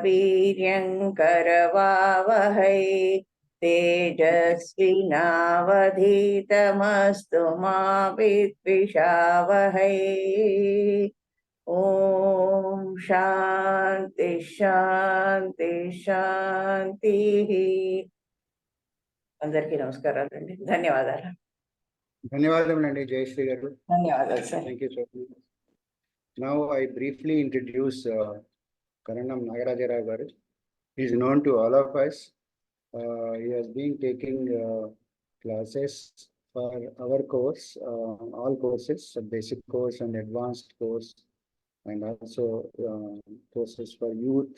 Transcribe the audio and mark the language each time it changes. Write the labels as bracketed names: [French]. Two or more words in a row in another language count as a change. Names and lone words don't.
[Sanskrit] वीर्यङ्करवावहै तेजस्विनावधीतमस्तु मा विद्विषावहै ॐ शान्ति शान्ति शान्तिः [Telugu] అందరికీ నమస్కారాలండి ధన్యవాదాలు ధన్యవాదములండి జయశ్రీ గారు. ధన్యవాదాలు సార్ [English] Thank you so much. Now I briefly introduce Karanam Nagaraja garu. He is known to all of us. He has been taking classes for our course, all courses, basic course and advanced course, and also courses for youth.